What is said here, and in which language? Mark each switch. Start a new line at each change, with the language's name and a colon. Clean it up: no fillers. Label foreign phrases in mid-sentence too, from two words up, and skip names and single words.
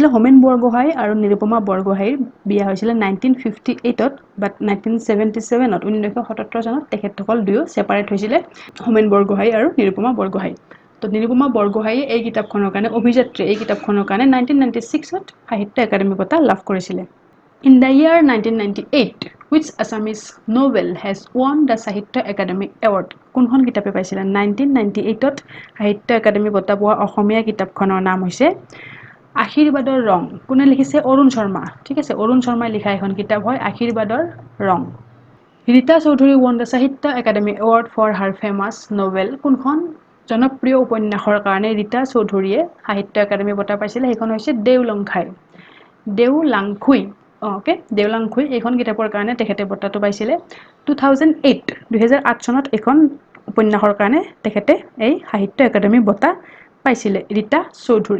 Assamese: হোমেন বৰগোহাঁই আৰু নিৰুপমা বৰগোহাঁইৰ বিয়া হৈছিলে 1958ত, বাট 1977ত, 1977 চনত তেখেতসকল দুয়ো ছেপাৰেট হৈছিলে, হোমেন বৰগোহাঁই আৰু নিৰুপমা বৰগোহাঁই। তো নিৰুপমা বৰগোহাঁইয়ে এই কিতাপখনৰ কাৰণে অভিযাত্ৰী এই কিতাপখনৰ কাৰণে 1996ত সাহিত্য একাডেমী বঁটা লাভ কৰিছিলে।
English: In the year 1998, which Assamese novel has won the Sahitya Academy Award?
Assamese: কোনখন কিতাপে পাইছিলে? 1998ত সাহিত্য একাডেমী বঁটা পোৱা অসমীয়া কিতাপখনৰ নাম হৈছে আশীৰ্বাদৰ ৰং। কোনে লিখিছে? অৰুণ শৰ্মা। ঠিক আছে, অৰুণ শৰ্মাই লিখা এখন কিতাপ হয় আশীৰ্বাদৰ ৰং।
English: ৰীতা চৌধুৰী won the Sahitya Academy Award for her famous novel।
Assamese: কোনখন জনপ্ৰিয় উপন্যাসৰ কাৰণে ৰীতা চৌধুৰীয়ে সাহিত্য একাডেমী বঁটা পাইছিলে? সেইখন হৈছে দেওলংখাই। দেওলাংখুই, অ'কে, দেওলাংখুই এইখন কিতাপৰ কাৰণে তেখেতে বঁটাটো পাইছিলে 2008 চনত। এইখন উপন্যাসৰ কাৰণে তেখেতে এই সাহিত্য একাডেমী বঁটা পাইছিলে ৰীতা চৌধুৰী।